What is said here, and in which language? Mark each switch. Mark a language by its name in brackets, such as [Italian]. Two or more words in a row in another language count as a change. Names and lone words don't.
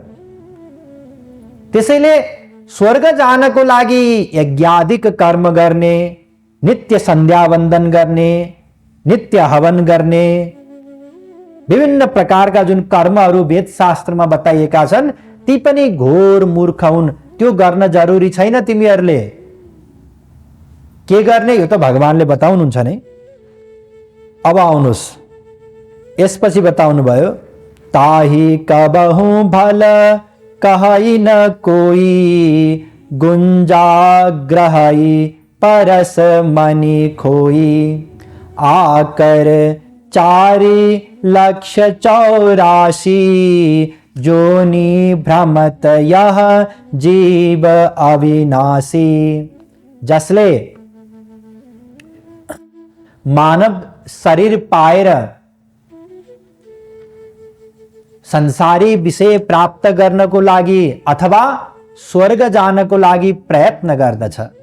[Nepali] त्यसैले स्वर्ग जानको लागि यज्ञादिक कर्म गर्ने, नित्य सन्ध्या वन्दन गर्ने, नित्य हवन गर्ने, विभिन्न प्रकारका जुन कर्महरू वेद शास्त्रमा बताइएका छन् ती पनि घोर मूर्ख हुन्। त्यो गर्न जरुरी छैन। तिमीहरूले के गर्ने यो त भगवानले बताउनुहुन्छ नै। अब आउनुहोस्, यसपछि बताउनु भयो [Awadhi] ताही कबहु भल कहई न कोई गुंजा ग्रहई परस मनि खोई। आकर 4,84,000 जोनि भ्रमत यह जीव अविनाशी। [Nepali] जसले मानव शरीर पाएर संसारी विषय प्राप्त गर्नको लागि अथवा स्वर्ग जानको लागि प्रयत्न गर्दछ,